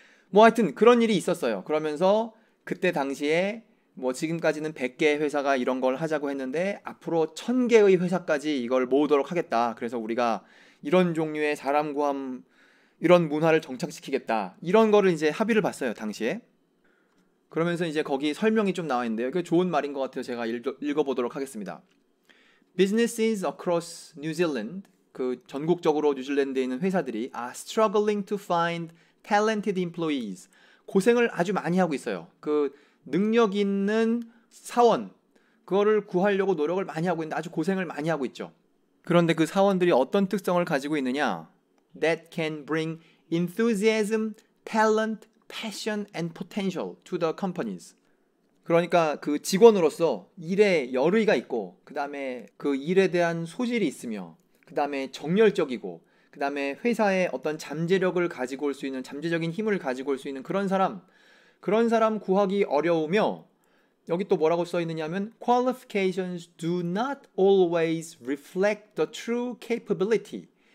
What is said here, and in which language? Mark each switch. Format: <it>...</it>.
<ko>뭐 하여튼 그런 일이 있었어요. 그러면서 그때 당시에 뭐 지금까지는 100개의 회사가 이런 걸 하자고 했는데 앞으로 1000개의 회사까지 이걸 모으도록 하겠다. 그래서 우리가 이런 종류의 사람 구함, 이런 문화를 정착시키겠다. 이런 거를 이제 합의를 봤어요, 당시에. 그러면서 이제 거기 설명이 좀 나와 있는데요. 이게 좋은 말인 것 같아요. 제가 읽어보도록 하겠습니다.</ko> <en>Businesses across New Zealand,</en> <ko>그 전국적으로 뉴질랜드에 있는 회사들이</ko> <en>are struggling to find talented employees.</en> <ko>고생을 아주 많이 하고 있어요. 그 능력 있는 사원, 그거를 구하려고 노력을 많이 하고 있는데 아주 고생을 많이 하고 있죠. 그런데 그 사원들이 어떤 특성을 가지고 있느냐?</ko> <en>That can bring enthusiasm, talent, passion and potential to the companies.</en> <ko>그러니까 그 직원으로서 일에 열의가 있고, 그 다음에 그 일에 대한 소질이 있으며, 그 다음에 정열적이고, 그 다음에 회사에 어떤 잠재력을 가지고 올 수 있는, 잠재적인 힘을 가지고 올 수 있는 그런 사람, 그런 사람 구하기 어려우며 여기 또 뭐라고 써 있느냐면</ko> <en>qualifications do not always reflect the true capability.</en>